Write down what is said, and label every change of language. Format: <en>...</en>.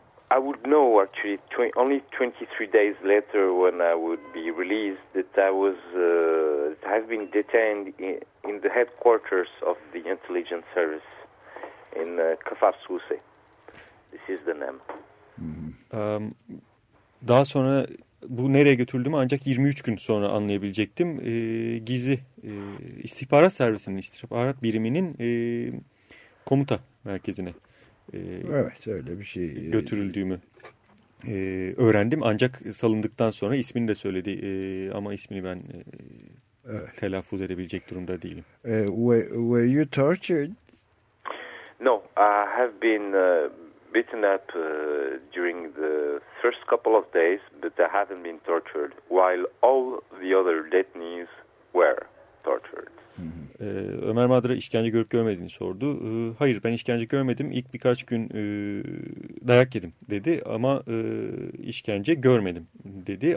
<en>I would know actually only 23 days later when I would be released that I was have been detained in the headquarters of the intelligence service in Kfar Susi. This is the name.</en> <tr>Daha sonra bu nereye götürüldüğümü ancak 23 gün sonra anlayabilecektim. Gizli istihbarat servisinin, istihbarat biriminin komuta merkezine evet, öyle bir şey götürüldüğümü öğrendim. Ancak salındıktan sonra ismini de söyledi ama ismini ben evet, telaffuz edebilecek durumda değilim.</tr> <en>Were you tortured? No, I have been beaten up during the first couple of days, but I haven't been tortured, while all the other detainees were tortured.</en> <tr>Ömer Madra işkence görüp görmediğini sordu. Hayır, ben işkence görmedim. İlk birkaç gün dayak yedim dedi ama işkence görmedim dedi.</tr>